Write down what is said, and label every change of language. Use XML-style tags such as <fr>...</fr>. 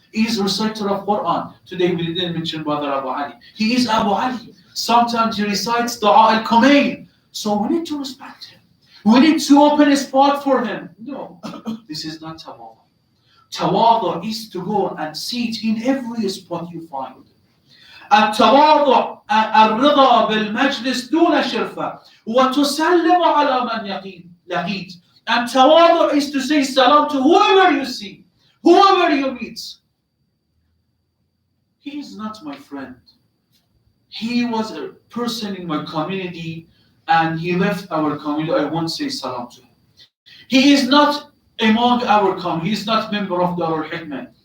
<en>He is reciter of Quran. Today we didn't mention Brother Abu Ali. He is Abu Ali. Sometimes he recites Dua al-Kumayn. So we need to respect him. We need to open a spot for him. No, this is not tawadu. Tawadu is to go and sit in every spot you find.</en> <ar>التواضع الرضا بالمجلس دون شرفة وتسلم على من لقيت.</ar> <en>And tawadu is to say salam to whoever you see, whoever you meet. He is not my friend. He was a person in my community and he left our community. I won't say salam to him. He is not among our community. He is not member of Dar-Ul-Hikmah.</en>